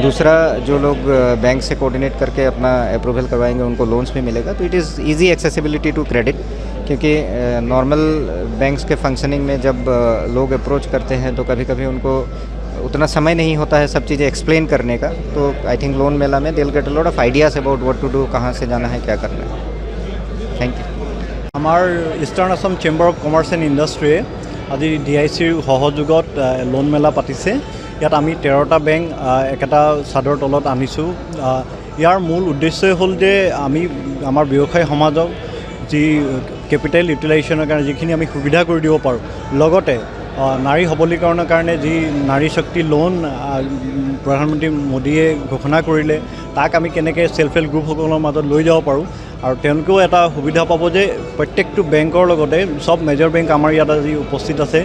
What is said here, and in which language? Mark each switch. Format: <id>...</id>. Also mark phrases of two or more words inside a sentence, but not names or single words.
<hi>दूसरा, जो लोग बैंक से कोऑर्डिनेट करके अपना अप्रूवल करवाएंगे उनको लोन्स भी मिलेगा। तो</hi> <en>it is easy accessibility to credit,</en> <hi>क्योंकि</hi> <en>normal banks</en> <hi>के फंक्शनिंग में जब लोग अप्रोच करते हैं तो कभी कभी उनको उतना समय नहीं होता है सब चीज़ें एक्सप्लेन करने का।</hi> <en>so I think लोन मेला में they will get a lot of ideas about what to do,</en> <hi>कहाँ से जाना है, क्या करना है।</hi> <en>thank you.</en> <as>আমাৰ ইষ্টাৰ্ণ আসাম চেম্বাৰ অফ কমাৰ্চ এণ্ড ইণ্ডাষ্ট্ৰীয়ে আজি DICৰ সহযোগত লোন মেলা পাতিছে। ইয়াত আমি 13টা বেংক একেটা চাদৰ তলত আনিছোঁ। ইয়াৰ মূল উদ্দেশ্যই হ'ল যে আমি আমাৰ ব্যৱসায়ী সমাজক যি</as> <en>capital utilization</en> <as>কাৰণে যিখিনি আমি সুবিধা কৰি দিব পাৰোঁ, লগতে নাৰী সবলীকৰণৰ কাৰণে যি নাৰী শক্তি লোন প্ৰধানমন্ত্ৰী মোদীয়ে ঘোষণা কৰিলে তাক আমি কেনেকৈ</as> <en>self help groups</en> <as>মাজত লৈ যাব পাৰোঁ, আৰু তেওঁলোকেও এটা সুবিধা পাব যে প্ৰত্যেকটো বেংকৰ লগতে সব</as> <en>major bank</en> <as>আমাৰ ইয়াত আজি উপস্থিত আছে।</as>